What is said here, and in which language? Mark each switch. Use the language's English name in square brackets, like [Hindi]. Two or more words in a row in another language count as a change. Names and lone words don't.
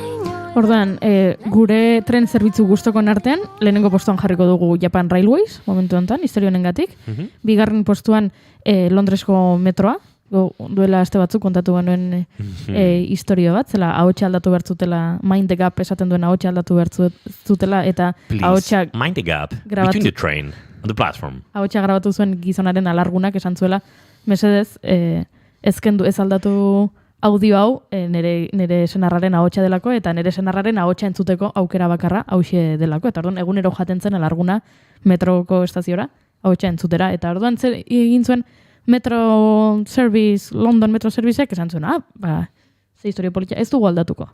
[Basque] Orduan, gure tren zerbitzu guztokon artean, lehenengo postuan jarriko dugu Japan Railways, momentu honetan, historia honengatik. Bigarren postuan Londresko metroa, duela aste batzuk kontatu genuen historio bat, zela ahotsa aldatu bertzutela, [English] mind the gap [Basque] esaten duen ahotsa aldatu bertzutela, eta ahotsa [English] mind the gap between the train and the platform. [Basque] Ahotsa grabatu zuen gizonaren alargunak esan zuela, mesedez, ezkendu ez aldatu audio hau nire senarraren ahotsa delako, eta nire senarraren ahotsa entzuteko aukera bakarra hauxe delako, eta orduan egunero jaten zen alarguna metroko estaziora, ahotsa entzutera, eta orduan egin zuen Metro Service, London Metro Serviceek esan zuen, ze historia politia, ez dugu aldatuko.